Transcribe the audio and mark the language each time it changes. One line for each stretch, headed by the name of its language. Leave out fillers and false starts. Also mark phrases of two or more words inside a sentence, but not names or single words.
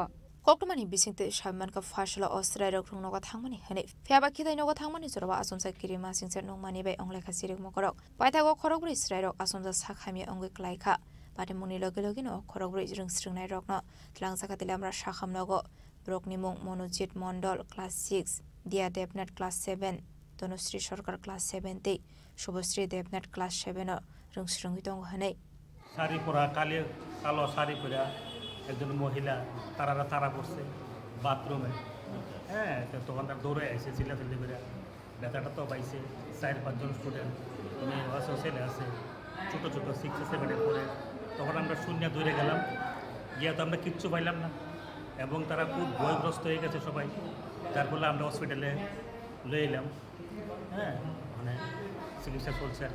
Kok Borok: Koktomani bisingte shaman ka fashla Australia rung noga thangmani hane fiaba khidai noga thangmani zorwa asum sakiri masingse nongmani bai ongle khasirik mokorok paitago khorok bri Israel asum sa sakhami ongai klaika pade muni loge loge no khorok bri rung sringnai rokno tlang zaka telamura shakham nogo Broknimong Monojit Mondol Class 6, Dia Devnat Class 7, Donusri Sorkar Class 70, Shubhasri Devnat Class 7, Rungsrungitong Hane. Sari pura kalo sari pura,
Bangla: একজন মহিলা তারা করছে বাথরুমে হ্যাঁ তখন তার দৌড়ে এসে চিল্লাচিল্লি করে ব্যথাটা তো পাইছে 4-5 জন স্টুডেন্ট মেয়ে আছে ছেলে আছে ছোট ছোট 6-7 পড়ে তখন আমরা শূন্য দৌড়ে গেলাম গিয়ে তো আমরা কিচ্ছু পাইলাম না এবং তারা খুব ভয়গ্রস্ত হয়ে গেছে সবাই যার ফলে আমরা হসপিটালে লয়ে এলাম হ্যাঁ মানে চিকিৎসা চলছে আর কি